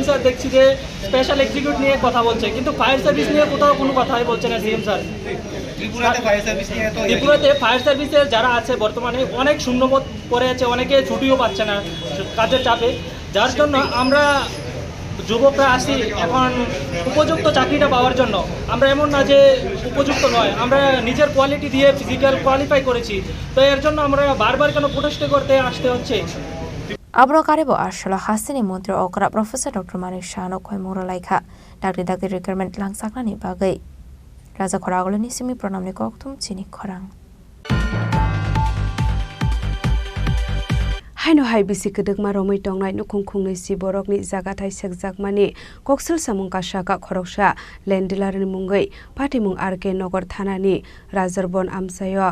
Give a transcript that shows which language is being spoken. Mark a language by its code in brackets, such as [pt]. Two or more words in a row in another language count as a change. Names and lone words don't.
[bn] স্যার দেখছি যে [en] special execute [bn] নিয়ে কথা বলছে কিন্তু [en] fire service [bn] নিয়ে কোথাও কোনো কথাই বলছে না [en] CM sir [bn] ত্রিপুরাতে [en] fire service এর [bn] যারা আছে বর্তমানে অনেক শূন্যপদ পড়ে আছে অনেকে ছুটিও পাচ্ছে না কাজের চাপে যার জন্য আমরা যুবকরা আসি এখন উপযুক্ত চাকরিটা পাওয়ার জন্য আমরা এমন না যে উপযুক্ত নয় আমরা নিজের কোয়ালিটি দিয়ে [en] physical qualify [bn] করেছি তো এর জন্য আমরা বারবার কেন প্রোটেস্ট করতে আসতে হচ্ছে [trp] Abro karebo arshala hasini mantri okra Professor Dr. Manik Shano koi moro laikha dakti recruitment langsaknani bagai Raja Khoragoloni simi pranamni koktum Chini Khorang Haino hai bisi kedek ma romai tongnai nukhung khungnai si borokni jaga thai sekjakmani koksil samung kasaka khoroksa lendilarni mungai patimung RK Nogor thanani Rajorbon amsayo